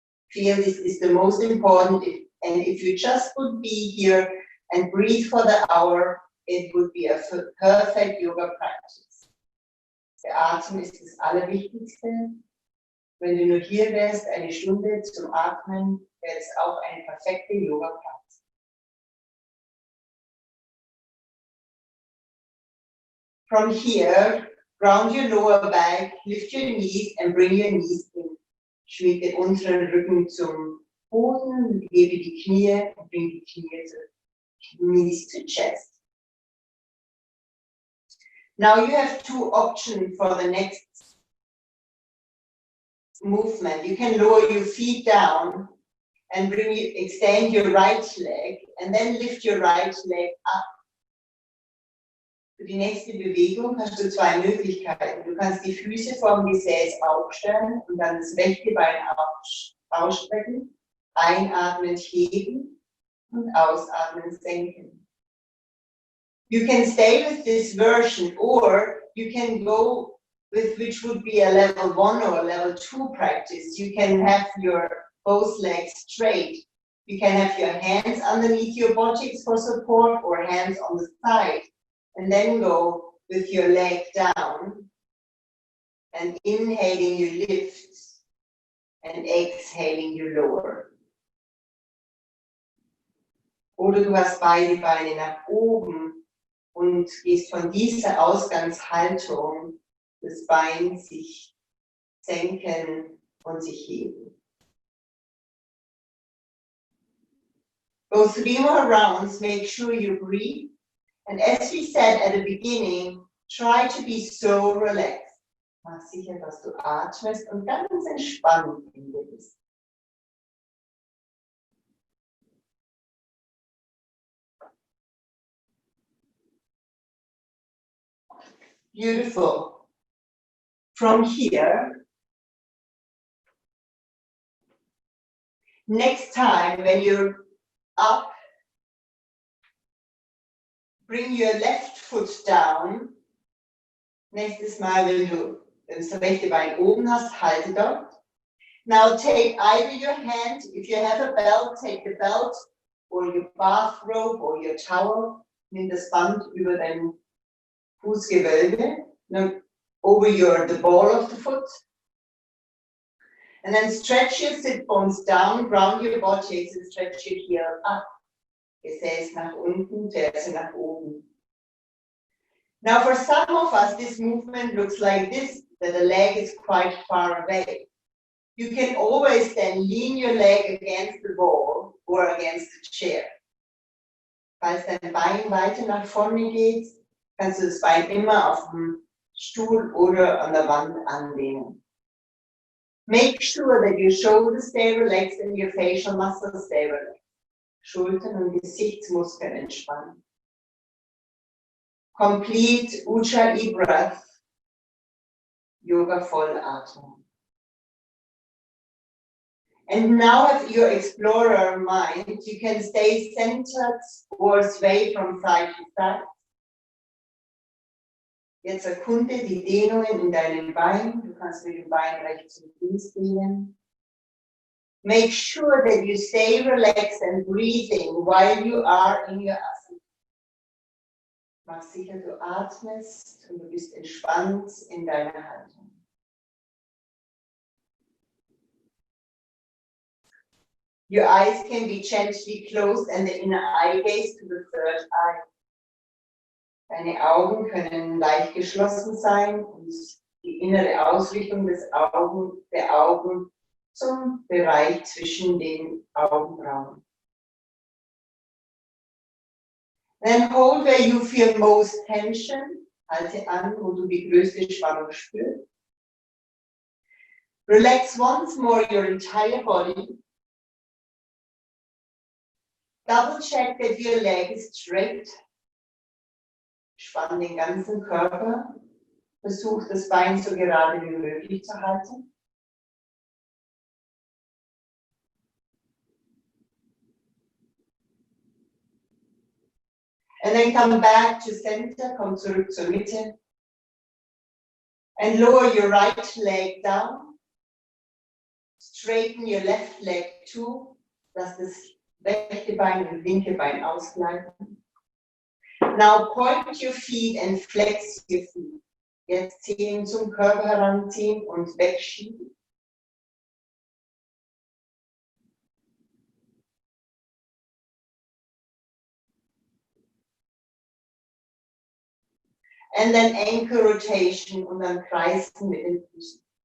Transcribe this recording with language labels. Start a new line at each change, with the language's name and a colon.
English: Feel this is the most important, and if you just would be here and breathe for the hour, it would be a perfect yoga practice.
German: Der Atem ist das Allerwichtigste. Wenn du nur hier wärst, eine Stunde zum Atmen, wäre es auch eine perfekte Yoga-Praxis.
English: From here, ground your lower back, lift your knees and bring your knees in.
German: Schmieg den unteren Rücken zum Boden, hebe die Knie und bring die Knie zurück.
English: Knees to chest. Now you have two options for the next movement. You can lower your feet down and extend your right leg and then lift your right leg up.
German: Für die nächste Bewegung hast du zwei Möglichkeiten. Du kannst die Füße vom Gesäß aufstellen und dann das rechte Bein ausstrecken, einatmend heben und ausatmend senken.
English: You can stay with this version or you can go with which would be a level 1 or a level 2 practice. You can have your both legs straight. You can have your hands underneath your buttocks for support or hands on the side. And then go with your leg down and inhaling you lift and exhaling you lower.
German: Oder du hast beide Beine nach oben und gehst von dieser Ausgangshaltung des Beins sich senken und sich heben.
English: Go 3 more rounds, make sure you breathe. And as we said at the beginning, try to be so relaxed.
German: Mach sicher, dass du atmest und ganz entspannt in dir bist.
English: Beautiful. From here, next time when you're up, bring your left foot down.
German: Nächstes Mal, wenn du das rechte Bein oben hast, halte dort.
English: Now take either your hand, if you have a belt, take the belt or your bathrobe or your towel.
German: Nimm das Band über dein Fußgewölbe,
English: over the ball of the foot. And then stretch your sit bones down, ground your buttocks and stretch your heel up.
German: Gesäß nach unten, Ferse nach oben.
English: Now for some of us, this movement looks like this, that the leg is quite far away. You can always then lean your leg against the wall or against the chair.
German: Falls dein Bein weiter nach vorne geht, kannst du das Bein immer auf dem Stuhl oder an der Wand anlehnen.
English: Make sure that your shoulders stay relaxed and your facial muscles stay relaxed.
German: Schultern und Gesichtsmuskeln entspannen.
English: Complete Ujjayi breath,
German: Yoga Vollatmung.
English: And now with your explorer mind, you can stay centered or sway from side to side.
German: Jetzt erkunde die Dehnungen in deinem Bein. Du kannst mit dem Bein rechts und links dehnen.
English: Make sure that you stay relaxed and breathing while you are in your asana.
German: Mach sicher, du atmest und du bist entspannt in deiner Haltung.
English: Your eyes can be gently closed and the inner eye gaze to the third eye.
German: Deine Augen können leicht geschlossen sein und die innere Ausrichtung der Augen zum Bereich zwischen den Augenbrauen.
English: Then hold where you feel most tension.
German: Halte an, wo du die größte Spannung spürst.
English: Relax once more your entire body. Double check that your leg is straight.
German: Spann den ganzen Körper. Versuch das Bein so gerade wie möglich zu halten.
English: And then come back to center,
German: komm zurück zur Mitte.
English: And lower your right leg down. Straighten your left leg too.
German: Lass das rechte Bein und linke Bein ausgleiten.
English: Now point your feet and flex your feet.
German: Jetzt Zehen zum Körper heranziehen und wegschieben.
English: And then ankle rotation
German: und dann kreisen mit den Füßen.